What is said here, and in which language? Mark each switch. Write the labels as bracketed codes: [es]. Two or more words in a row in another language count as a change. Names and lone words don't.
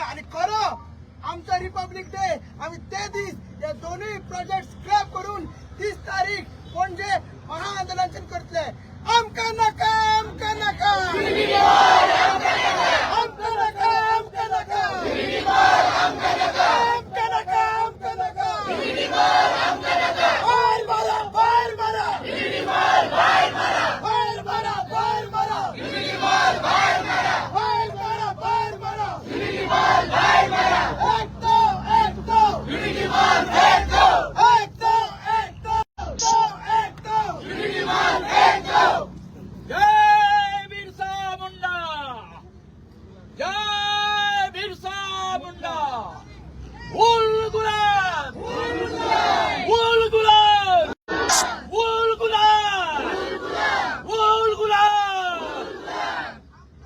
[kok] आणि खरो आमचा रिपब्लिक डे आम्ही ते दीस हे दोन्ही प्रोजेक्ट स्क्रॅप करून 30 तारीख पणजे महाआंदोलन करतले. आमकां नाका आमकां नाका आमकां नाका आमकां नाका आमकां नाका आमकां नाका आमकां नाका बाहेर मारा बाहेर मारा बाहेर मारा बाहेर मारा बाहेर मारा बाहेर मारा बाहेर मारा बाहेर मारा बाहेर मारा एक दो एक दो [hi] जय बिरसा मुंडा जय बिरसा मुंडा. उल गुलाब उल गुलाब उल गुलाब उल गुलाब.